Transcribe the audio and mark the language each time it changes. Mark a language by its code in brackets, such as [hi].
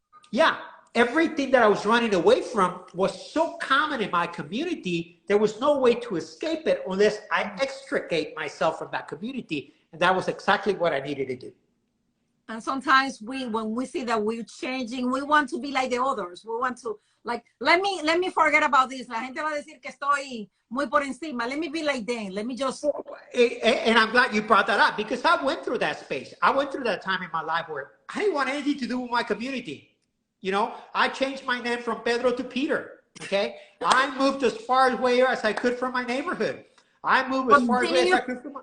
[en] Yeah, everything that I was running away from was so common in my community. There was no way to escape it unless I extricate myself from that community, and that was exactly what I needed to do. And sometimes when we see that we're changing, we want to be like the others. We want to, like, let me forget about this. [es] La gente va a decir que estoy muy por encima. [en] Let me be like them. Let me just. And I'm glad you brought that up, because I went through that space. I went through that time in my life where I didn't want anything to do with my community. You know, I changed my name from Pedro to Peter. Okay. I moved as far away as I could from my neighborhood. I moved as far away as I could from